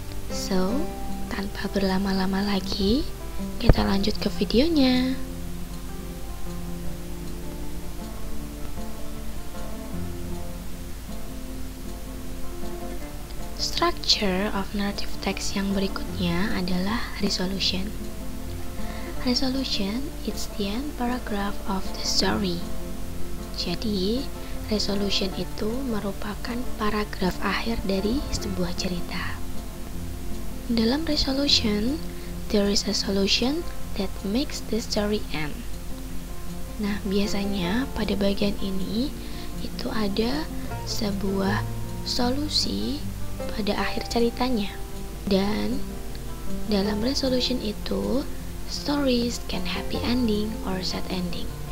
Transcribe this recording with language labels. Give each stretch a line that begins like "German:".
Indonesian: So, tanpa berlama-lama lagi, kita lanjut ke videonya.
English: Structure of narrative text
Indonesian: yang berikutnya adalah
English: resolution. Resolution is the end paragraph of the story.
Indonesian: Jadi, resolution itu merupakan paragraf akhir dari sebuah cerita. Dalam
English: resolution, there is a solution that makes the story end.
Indonesian: Nah, biasanya pada bagian ini itu ada sebuah solusi pada akhir ceritanya. Dan dalam
English: resolution itu, stories can happy ending or sad ending.